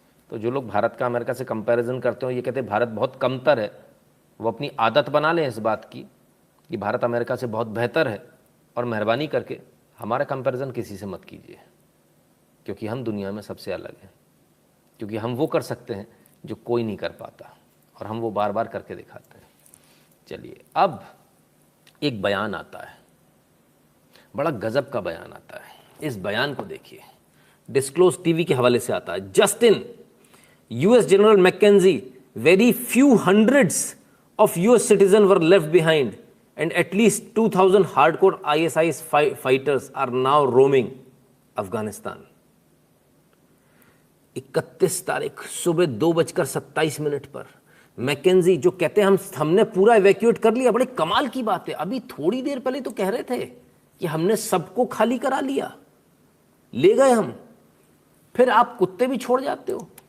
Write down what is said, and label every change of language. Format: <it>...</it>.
<hi>तो जो लोग भारत का अमेरिका से कंपैरिजन करते हो, ये कहते हैं भारत बहुत कमतर है, वो अपनी आदत बना लें इस बात की कि भारत अमेरिका से बहुत बेहतर है, और मेहरबानी करके हमारा कंपैरिजन किसी से मत कीजिए, क्योंकि हम दुनिया में सबसे अलग हैं, क्योंकि हम वो कर सकते हैं जो कोई नहीं कर पाता, और हम वो बार बार करके दिखाते हैं। चलिए, अब एक बयान आता है, बड़ा गजब का बयान आता है। इस बयान को देखिए, डिस्क्लोज टीवी के हवाले से आता है।</hi> <en>Justin, US general McKenzie, very few hundreds of US citizens were left behind and at least 2000 hardcore ISIS fighters are now roaming Afghanistan।</en> <hi>31 तारीख सुबह 2:27 पर मैकेंजी जो कहते हैं हमने पूरा इवैक्यूएट कर लिया। बड़े कमाल की बात है, अभी थोड़ी देर पहले तो कह रहे थे कि हमने सबको खाली करा लिया, ले गए हम, फिर आप कुत्ते भी छोड़ जाते हो।</hi>